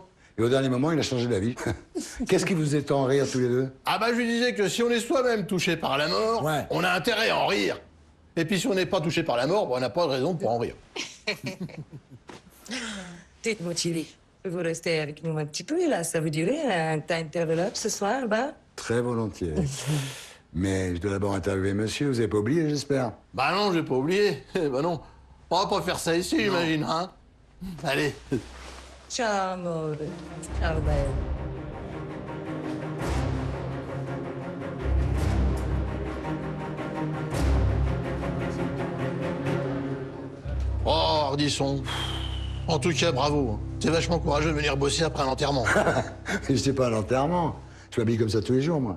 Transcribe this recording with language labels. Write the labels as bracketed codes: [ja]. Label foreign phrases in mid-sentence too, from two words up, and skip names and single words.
[fr] Et au dernier moment, il a changé d'avis. Qu'est-ce qui vous est en rire, tous les deux? Ah bah je lui disais que si on est soi-même touché par la mort, Ouais. on a intérêt à en rire. Et puis si on n'est pas touché par la mort, bah, on n'a pas de raison pour en rire. dites-moi, Thierry, vous restez avec nous un petit peu, là? Ça vous dirait un time develop ce soir, bah? Très volontiers. Mais je dois d'abord interviewer monsieur, vous avez pas oublié, j'espère? Bah non, j'ai pas oublié. Bah non. On va pas faire ça ici, j'imagine, hein. Allez. [it] Ciao, amore. Ciao, [fr] belle. Oh, Ardisson. En tout cas, bravo. C'est vachement courageux de venir bosser après un enterrement. Je sais pas à l'enterrement. Je m'habille comme ça tous les jours, moi.